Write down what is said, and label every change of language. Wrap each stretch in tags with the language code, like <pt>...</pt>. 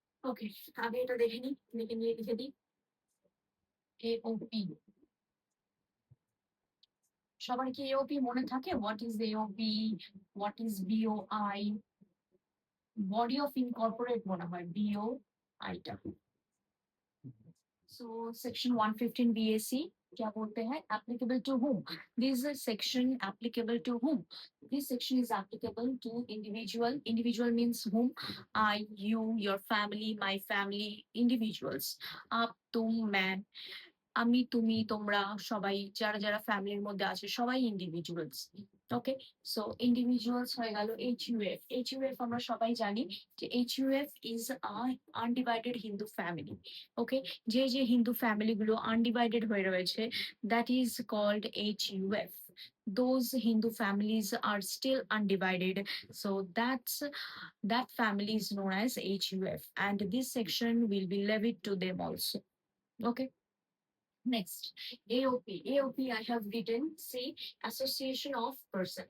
<bn>ওকে, আগে এটা দেখে নিই, দেখে নিয়ে লিখে দিই। AOP সবার কি এওপি মনে থাকে?</bn> <en>What is AOP, what is BOI?</en> <bn>Body of incorporate মনে হয় বিওআইটা।</bn> <en>So section 115 BAC</en> <hi>क्या बोलते हैं?</hi> <en>Applicable to whom? This is section applicable to whom? This section is applicable to individual. Individual means whom? I, you, your family, my family, individuals.</en> <hi>आप, तुम, मैं,</hi> <bn>আমি, তুমি, তোমরা, সবাই যারা যারা ফ্যামিলির মধ্যে আছে সবাই ইন্ডিভিজুয়ালস। ওকে, সো ইন্ডিভিজুয়ালস হয়ে গেল। এইচইউএফ, এইচইউএফ আমরা সবাই জানি যে HUF</bn> <en>Is undivided Hindu family.</en> <bn>ওকে, যে যে হিন্দু ফ্যামিলি গুলো আনডিভাইডেড হয়ে রয়েছে,</bn> <en>That is called HUF. Those Hindu families are still undivided, so that family is known as HUF, and this section will be levied to them also. Okay. Next, AOP. AOP I have written, say, association of person.</en>